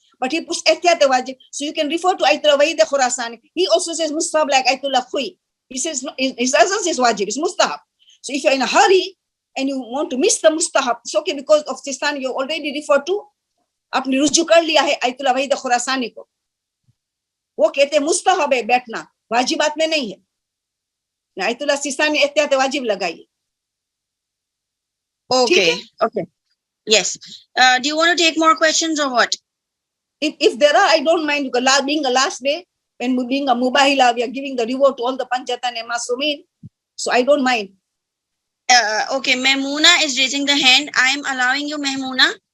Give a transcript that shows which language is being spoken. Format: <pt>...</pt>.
<en>But he puts ehtiyat wajib. So you can refer to Ayatullah Wahid Khurasani. He also says Mustab like Ayatullah Khui. He says, his doesn't say wajib, it's mustahab. So if you're in a hurry and you want to miss the mustahab, it's okay, because of Sistani you already refer to,</en> <hi>आपने रुजू कर लिया है Ayatollah Waheed Khurasani को. वो कहते हैं मुस्तहब है बैठना, वाजिबात में नहीं है. आयतुल्लाह सिस्तानी एहतियात वाजिब लगाइए.</hi> <en>Okay. Yes. Do you want to take more questions or what? If there are, I don't mind, because being the last day, when being a mubahila, we are giving the reward to all the panjatan and masumin, so I don't mind. Okay, Mehmoona is raising the hand. I am allowing you, Mehmoona.</en>